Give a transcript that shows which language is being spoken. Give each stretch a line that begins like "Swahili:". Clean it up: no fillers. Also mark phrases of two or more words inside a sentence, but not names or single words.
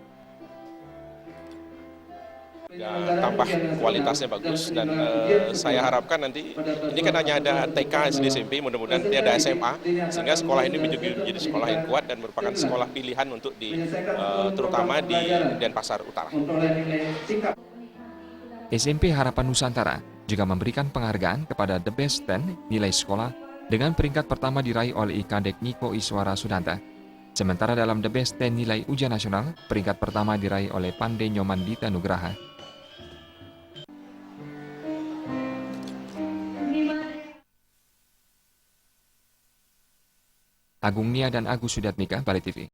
Indonesian: Tambah kualitasnya bagus, dan saya harapkan nanti ini kan hanya ada TK, SD, SMP, mudah-mudahan nanti ada SMA, sehingga sekolah ini menjadi sekolah yang kuat dan merupakan sekolah pilihan untuk terutama di Denpasar Utara. SMP Harapan Nusantara juga memberikan penghargaan kepada The Best 10 nilai sekolah dengan peringkat pertama diraih oleh Ikadek Niko Iswara Sudanta. Sementara dalam The Best 10 nilai ujian nasional, peringkat pertama diraih oleh Pande Nyomandita Nugraha. Agung Nia dan Agus Sudatmika, Bali TV.